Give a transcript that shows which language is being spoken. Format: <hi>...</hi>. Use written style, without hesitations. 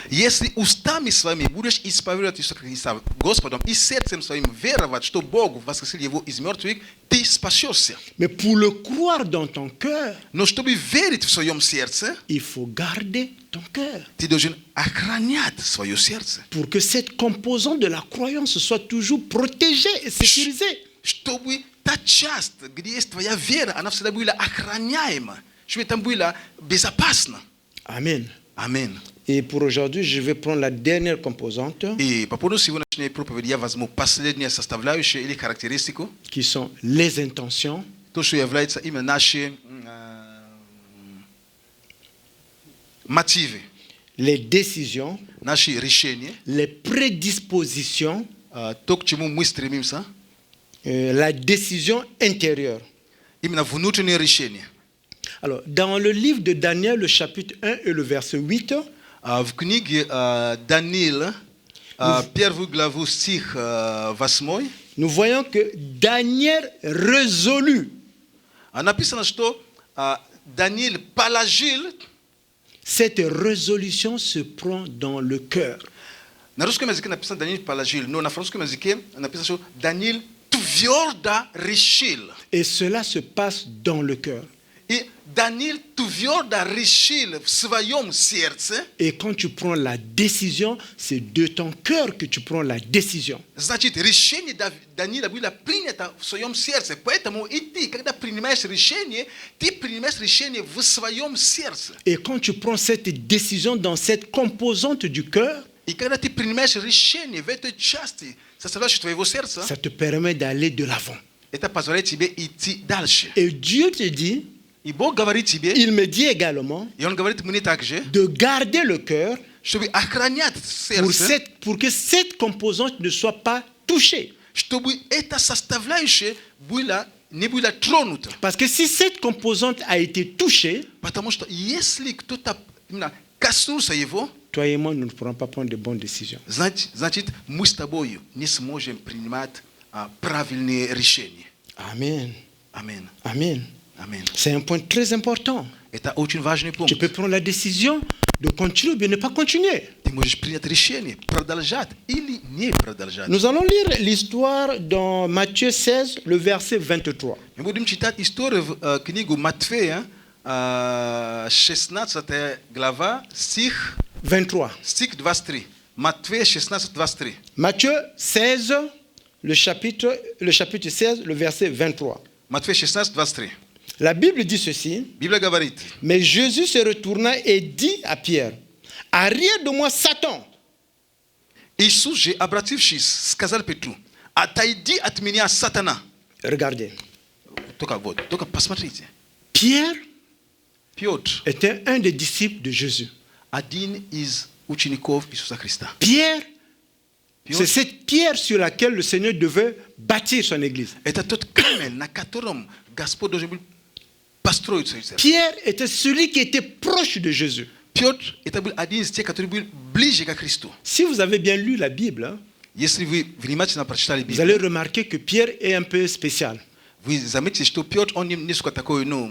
<ru>Если устами своими будешь исповедовать Иисуса Христа Господом и сердцем своим веровать, что Бог воскресил его из мертвых, ты спасешься.</ru> <fr>Mais pour le croire dans ton cœur,</fr> <ru>но чтобы верить в своем сердце,</ru> <fr>il faut garder ton cœur.</fr> <ru>Ты должен охранять свое сердце.</ru> <fr>Pour que cette composante de la croyance soit toujours protégée et sécurisée.</fr> <ru>Чтобы та часть, где есть твоя вера, она всегда была охраняема, чтобы там было безопасно.</ru> <fr>Amen.</fr> <ru>Amen.</ru> <fr>Et pour aujourd'hui, je vais prendre la dernière composante.</fr> <ru>И по поводу сегодняшней проповеди я возьму последнюю составляющую или характеристику,</ru> <fr>qui sont les intentions,</fr> <ru>то, что является именно наши мотивы,</ru> <fr>les décisions,</fr> <ru>наши решения,</ru> <fr>les prédispositions,</fr> <ru>то, к чему мы стремимся,</ru> <fr>la décision intérieure.</fr> <ru>Именно внутреннее решение.</ru> <fr>Alors, dans le livre de Daniel, le chapitre 1 et le verset 8,</fr> <ru>в книге Даниила, первую главу, стих 8,</ru> <fr>nous voyons que Daniel résolut.</fr> <ru>Написано, что Даниил положил.</ru> <fr>Cette résolution se prend dans le cœur.</fr> <ru>На русском языке написано Даниил положил, но на французском языке написано, что Даниил твердо решил.</ru> <fr>Et cela se passe dans le cœur.</fr> <ru>И Даниил твердо решил в своем сердце.</ru> <fr>Et quand tu prends la décision, c'est de ton cœur que tu prends la décision.</fr> <ru>Значит, решение Даниила было принято в своем сердце. Поэтому и ты, когда принимаешь решение, ты принимаешь решение в своем сердце.</ru> <fr>Et quand tu prends cette décision dans cette composante du cœur,</fr> <ru>и когда ты принимаешь решение в этой части, составляющей твоего сердца,</ru> <fr>ça te permet d'aller de l'avant.</fr> <ru>Это позволяет тебе идти дальше.</ru> <fr>Et Dieu te dit,</fr> <ru>и Бог говорит тебе,</ru> <fr>il me dit également,</fr> <ru>и Он говорит мне также,</ru> <fr>de garder le cœur</fr> <ru>чтобы охранять сердце,</ru> <fr>pour que cette composante ne soit pas touchée.</fr> <ru>Чтобы эта составляющая не была тронута.</ru> <fr>Parce que si cette composante a été touchée,</fr> <ru>потому что если кто-то именно коснулся его,</ru> <fr>toi et moi, nous ne pourrons pas prendre de bonnes décisions.</fr> <ru>Значит, мы с тобой не сможем принимать правильные решения.</ru> <fr>Amen.</fr> <ru>Amen.</ru> <fr>Amen.</fr> <ru>Amen.</ru> <fr>C'est un point très important.</fr> <ru>Это очень важный пункт.</ru> <fr>Tu peux prendre la décision de continuer ou bien ne pas continuer.</fr> <ru>Ты можешь принять решение, продолжать или не продолжать.</ru> <fr>Nous allons lire l'histoire dans Matthieu 16, le verset 23.</fr> <ru>Мы будем читать историю в книгу Матфея, 16 глава, стих 23. Стих 23. Матфея 16, 23.</ru> <fr>Matthieu 16, le chapitre 16, le verset 23.</fr> <ru>Матфея 16, 23.</ru> <fr>La Bible dit ceci.</fr> <ru>Библия говорит.</ru> <fr>Mais Jésus se retourna et dit à Pierre, arrière de moi, Satan.</fr> <ru>Иисус же, обратившись, сказал Петру, отойди от меня, сатана.</ru> <fr>Regardez.</fr> <ru>Только посмотрите.</ru> <fr>Pierre</fr> <ru>Петр</ru> <fr>était un des disciples de Jésus.</fr> <ru>Один из учеников Иисуса Христа.</ru> <fr>Pierre, c'est cette pierre sur laquelle le Seigneur devait bâtir son église.</fr> <ru>Это тот камень, на котором Господь должен был построить свою церковь.</ru> <fr>Pierre était celui qui était proche de Jésus.</fr> <ru>Петр это был один из тех, который был ближе к Христу.</ru> <fr>Si vous avez bien lu la Bible,</fr> <ru>если вы внимательно прочитали Библию,</ru> <fr>vous allez remarquer que Pierre est un peu spécial.</fr> <ru>Вы заметите, что Петр, он несколько такой,</ru>